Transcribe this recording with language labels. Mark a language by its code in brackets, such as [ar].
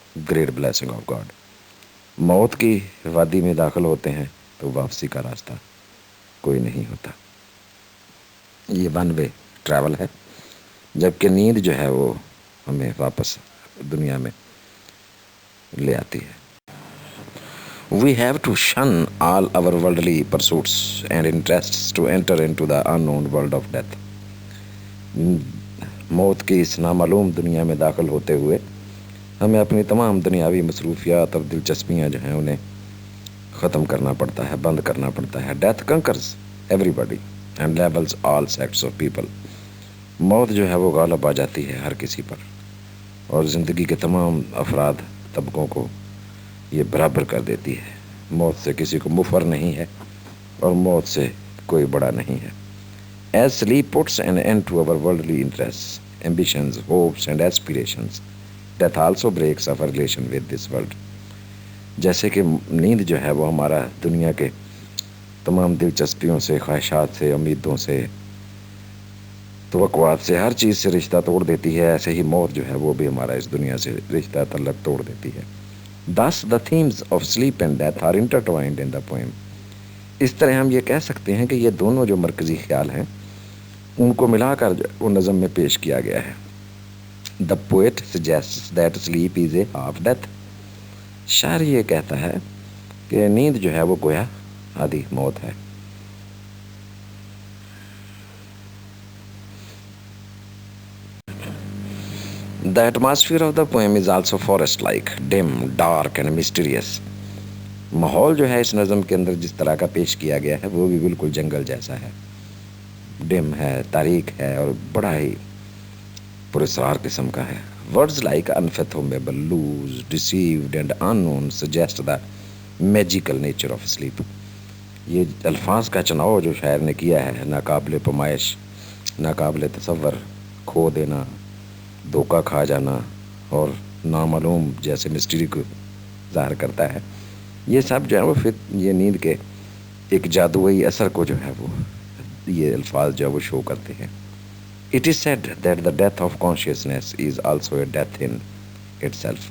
[en] Great blessing of God. [ur] موت کی وادی میں داخل ہوتے ہیں تو واپسی کا راستہ کوئی نہیں ہوتا. یہ [en] one way travel [ur] ہے. جبکہ نیند جو ہے وہ ہمیں واپس دنیا میں لے آتی ہے. [en] We have to shun all our worldly pursuits and interests to enter into the unknown world of death. [ur] موت کی اس نامعلوم دنیا میں داخل ہوتے ہوئے ہمیں اپنی تمام دنیاوی مصروفیات اور دلچسپیاں جو ہیں انہیں ختم کرنا پڑتا ہے، بند کرنا پڑتا ہے. [en] Death conquers everybody and levels all sects of people. [ur] موت جو ہے وہ غالب آ جاتی ہے ہر کسی پر، اور زندگی کے تمام افراد طبقوں کو یہ برابر کر دیتی ہے. موت سے کسی کو مفر نہیں ہے اور موت سے کوئی بڑا نہیں ہے. [en] As sleep puts an end to our worldly interests, ambitions, hopes and aspirations, death also breaks our relation with this world. [ur] جیسے کہ نیند جو ہے وہ ہمارا دنیا کے تمام دلچسپیوں سے، خواہشات سے، امیدوں سے، توقعات سے، ہر چیز سے رشتہ توڑ دیتی ہے، ایسے ہی موت جو ہے وہ بھی ہمارا اس دنیا سے رشتہ تعلق توڑ دیتی ہے. [en] Thus the themes of sleep and death are intertwined in the poem. [ur] اس طرح ہم یہ کہہ سکتے ہیں کہ یہ دونوں جو مرکزی خیال ہیں ان کو ملا کر وہ نظم میں پیش کیا گیا ہے. [en] The poet suggests that sleep is a half death. [ur] شاعر یہ کہتا ہے کہ نیند جو ہے وہ گویا آدھی موت ہے. [en] The atmosphere of the poem is also forest-like, dim, dark and mysterious. [ur] ماحول جو ہے اس نظم کے اندر جس طرح کا پیش کیا گیا ہے وہ بھی بالکل جنگل جیسا ہے. ڈم ہے، تاریک ہے اور بڑا ہی پراسرار قسم کا ہے. [en] Words like unfathomable, loose, deceived and unknown suggest the magical nature of sleep. [ur] یہ الفاظ کا چناؤ جو شاعر نے کیا ہے، ناقابل پیمائش، ناقابل تصور، کھو دینا، دھوکہ کھا جانا اور نامعلوم جیسے مسٹری کو ظاہر کرتا ہے. یہ سب جو ہے وہ پھر یہ نیند کے ایک جادوئی اثر کو جو ہے وہ یہ الفاظ جو ہے وہ شو کرتے ہیں. [en] It is said that the death of consciousness is also a death in itself.